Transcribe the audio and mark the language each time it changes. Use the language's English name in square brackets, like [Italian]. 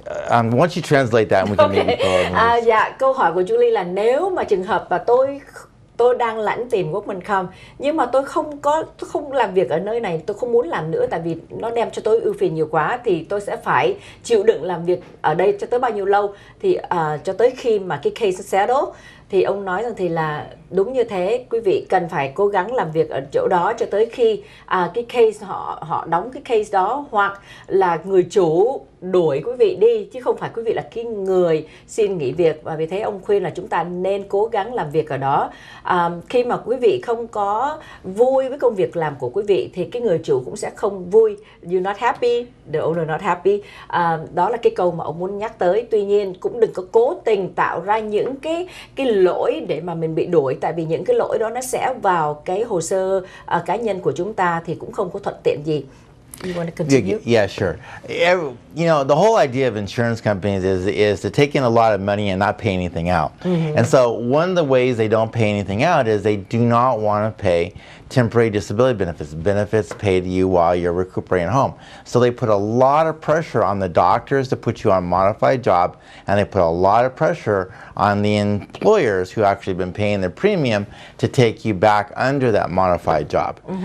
[English] Once you translate that, we can maybe go. [Vietnamese] Dạ, câu hỏi của Julie là nếu mà trường hợp mà tôi đang lãnh tiền Workman.com nhưng mà tôi không làm việc ở nơi này, tôi không muốn làm nữa tại vì nó đem cho tôi ưu phiền nhiều quá, thì tôi sẽ phải chịu đựng làm việc ở đây cho tới bao nhiêu lâu, thì cho tới khi mà cái case settle. Thì ông nói rằng thì là đúng như thế, quý vị cần phải cố gắng làm việc ở chỗ đó cho tới khi cái case họ đóng cái case đó, hoặc là người chủ đuổi quý vị đi, chứ không phải quý vị là cái người xin nghỉ việc. Và vì thế ông khuyên là chúng ta nên cố gắng làm việc ở đó. Khi mà quý vị không có vui với công việc làm của quý vị thì cái người chủ cũng sẽ không vui. [English] You're not happy, the owner not happy. [Vietnamese] Đó là cái câu mà ông muốn nhắc tới. Tuy nhiên cũng đừng có cố tình tạo ra những cái lỗi để mà mình bị đuổi, tại vì những cái lỗi đó nó sẽ vào cái hồ sơ cá nhân của chúng ta thì cũng không có thuận tiện gì. [English] You want to continue? Yeah, sure. The whole idea of insurance companies is to take in a lot of money and not pay anything out. And so one of the ways they don't pay anything out is they do not want to pay temporary disability benefits paid to you while you're recuperating at home. So they put a lot of pressure on the doctors to put you on a modified job, and they put a lot of pressure on the employers who actually been paying their premium to take you back under that modified job.